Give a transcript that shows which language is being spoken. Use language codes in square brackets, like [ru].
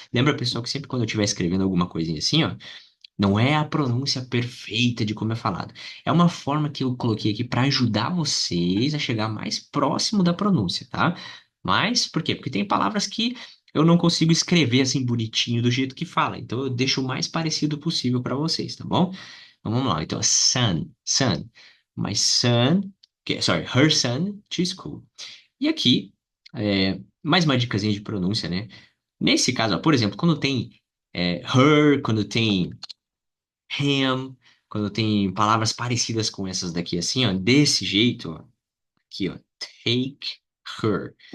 [pt] Lembra, pessoal, que sempre quando eu estiver escrevendo alguma coisinha assim, ó, não é a pronúncia perfeita de como é falado. É uma forma que eu coloquei aqui para ajudar vocês a chegar mais próximo da pronúncia, tá? Mas, por quê? Porque tem palavras que eu não consigo escrever assim bonitinho do jeito que fala. Então eu deixo o mais parecido possível para vocês, tá bom? Então vamos lá. Então, son, son. [en] My son, sorry, her son to school. [pt] E aqui, mais uma dicasinha de pronúncia, né? Nesse caso, ó, por exemplo, quando tem her, quando tem him, quando tem palavras parecidas com essas daqui, assim, ó, desse jeito, ó, aqui, ó, take her.